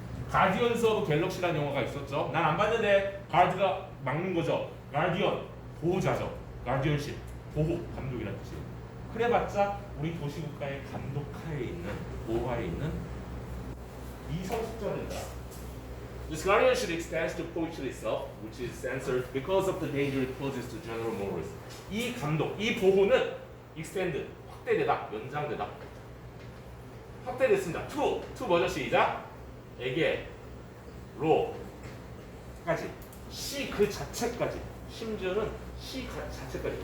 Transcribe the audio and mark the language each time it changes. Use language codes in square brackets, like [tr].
[ko] 가디언스 오브 갤럭시라는 영화가 있었죠. 난 안 봤는데 가드가 막는 거죠. 가디언, 보호자죠. 가디언십, 보호, 감독이라는 뜻이에요. 그래봤자 우리 도시국가의 감독하에 있는, 보호하에 있는 미성숙자들이다. [en] This guardianship extends to poetry itself, which is censored because of the danger it poses to general morals. [ko] 이 감독, 이 보호는 extend, 확대되다, 연장되다. 확대됐습니다. to 뭐죠? 시작. 에게, 로까지, 시 그 자체까지, 심지어는 시 자체까지.